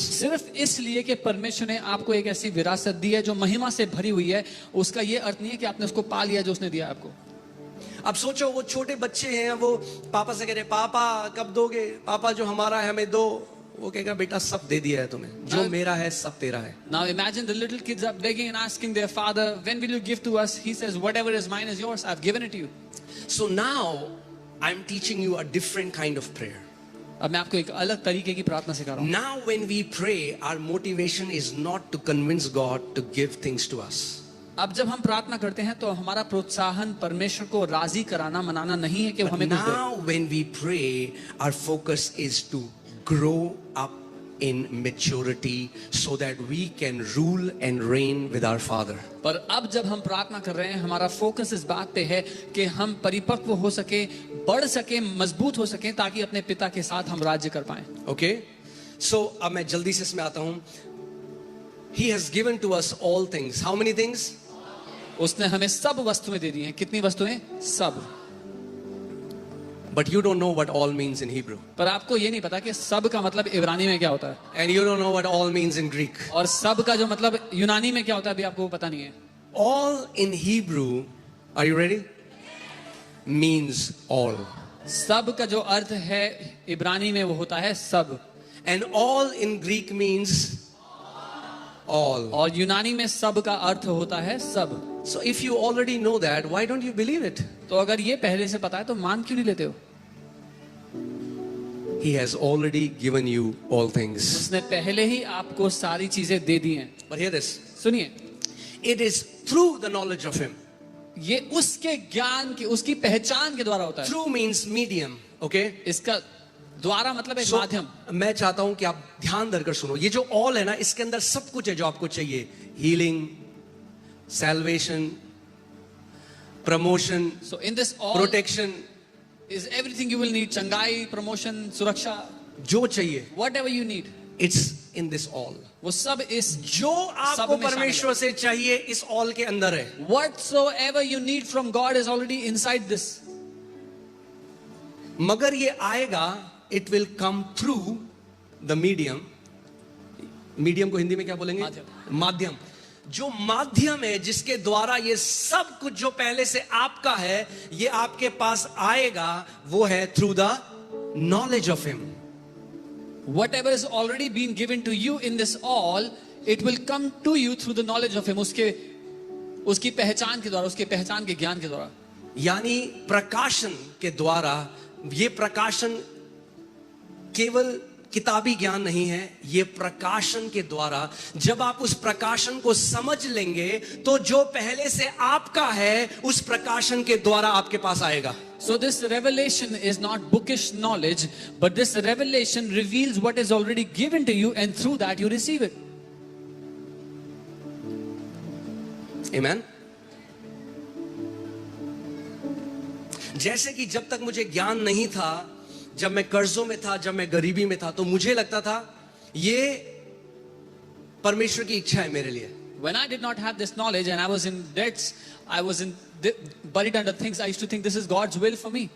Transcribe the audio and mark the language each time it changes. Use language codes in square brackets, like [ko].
[hi] सिर्फ इसलिए कि परमेश्वर ने आपको एक ऐसी विरासत दी है जो महिमा से भरी हुई है, उसका ये अर्थ नहीं है कि आपने उसको पा लिया जो उसने दिया आपको. अब सोचो, वो छोटे बच्चे हैं, वो पापा से कह रहे, पापा कब दोगे? पापा जो हमारा है हमें दो. वो कहेगा, बेटा सब दे दिया है तुम्हें, जो मेरा है सब तेरा है. [en] Now imagine the little kids are begging and asking their father, when will you give to us? He says, whatever is mine is yours, I've given it to you. So now I'm teaching you a different kind of prayer. [hi] अब मैं आपको एक अलग तरीके की प्रार्थना सिखा रहा हूँ. [en] Now when we pray, our motivation is not to convince God to give things to us. [hi] अब जब हम प्रार्थना करते हैं तो हमारा प्रोत्साहन परमेश्वर को राजी कराना, मनाना नहीं है कि वो हमें कुछ दे. [en] Now when we pray, our focus is to grow up in maturity so that we can rule and reign with our Father. [hi] पर अब जब हम प्रार्थना कर रहे हैं, हमारा फोकस इस बात पे है कि हम परिपक्व हो सके, बढ़ सके, मजबूत हो सके, ताकि अपने पिता के साथ हम राज्य कर पाएं. [en] Okay? [hi] So अब मैं जल्दी से इसमें आता हूं. [en] He has given to us all things. How many things? [hi] उसने हमें सब वस्तुएं दे दी हैं. कितनी वस्तुएं? सब. [en] But you don't know what all means in Hebrew. [hi] पर आपको ये नहीं पता कि सब का मतलब इब्रानी में क्या होता है. [en] And you don't know what all means in Greek. [hi] और सब का जो मतलब यूनानी में क्या होता है अभी आपको पता नहीं है. [en] All in Hebrew, are you ready? Means all. [hi] सब का जो अर्थ है इब्रानी में वो होता है सब. [en] And all in Greek means all. [hi] और यूनानी में सब का अर्थ होता है सब. [en] So if you already know that, why don't you believe it? [hi] तो अगर ये पहले से पता है तो मान क्यों नहीं लेते हो. [en] He has already given you all things. [hi] उसने पहले ही आपको सारी चीजें दे दी हैं. [en] But hear this. [hi] सुनिए, [en] It is through the knowledge of Him. [hi] ये उसके ज्ञान की, उसकी पहचान के द्वारा होता है. [en] Through means medium. Okay? [hi] इसका द्वारा मतलब एक [en] So, [hi] माध्यम. मैं चाहता हूं कि आप ध्यान धरकर सुनो. ये जो all है ना, इसके अंदर सब कुछ है जो आपको चाहिए. [en] Healing, salvation, promotion, So in this all protection, is everything you will need. [hi] चंगाई, promotion, सुरक्षा, जो चाहिए, [en] whatever you need. it's in this all. [hi] वो सब इस जो आपको में शामिल परमेश्वर से चाहिए इस all के अंदर है. है. [en] Whatsoever you need from God is already inside this. [hi] मगर ये आएगा, [en] it will come through the medium. [hi] Medium को हिंदी में क्या बोलेंगे? माध्यम. जो माध्यम है जिसके द्वारा ये सब कुछ जो पहले से आपका है ये आपके पास आएगा, वो है [en] through the knowledge of Him. Whatever is already been given to you in this all, it will come to you through the knowledge of Him. [hi] उसकी पहचान के द्वारा, उसके पहचान के ज्ञान के द्वारा. यानी प्रकाशन के द्वारा. ये प्रकाशन केवल किताबी ज्ञान नहीं है, ये प्रकाशन के द्वारा. जब आप उस प्रकाशन को समझ लेंगे तो जो पहले से आपका है उस प्रकाशन के द्वारा आपके पास आएगा. [en] So this revelation is not bookish knowledge, but this revelation reveals what is already given to you, and through that you receive it. Amen. [hi] जैसे कि जब तक मुझे ज्ञान नहीं था, जब मैं कर्जों में था, जब मैं गरीबी में था, तो मुझे लगता था ये परमेश्वर की इच्छा है मेरे लिए. [en] When I did not have this knowledge and I was in debts, I was buried under things, I used to think this is God's will for me.